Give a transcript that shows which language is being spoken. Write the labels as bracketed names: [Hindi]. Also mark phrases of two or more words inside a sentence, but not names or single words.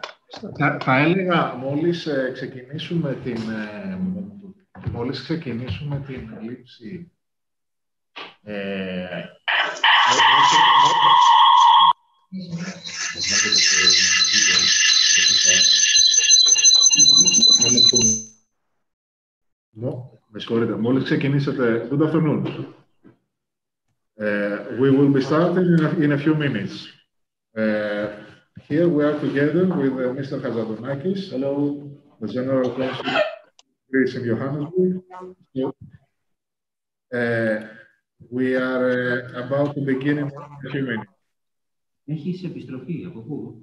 [Greek] Θα έλεγα μόλις ξεκινήσουμε την λήψη με συγχωρείτε, μόλις ξεκινήσετε. [English] Good afternoon. We will be starting in a few minutes. Here we are together with Mr. Hazadonakis. Hello. The General Consul in Johannesburg. We are about to begin in a few minutes. [Greek] Έχεις επιστροφή, από πού?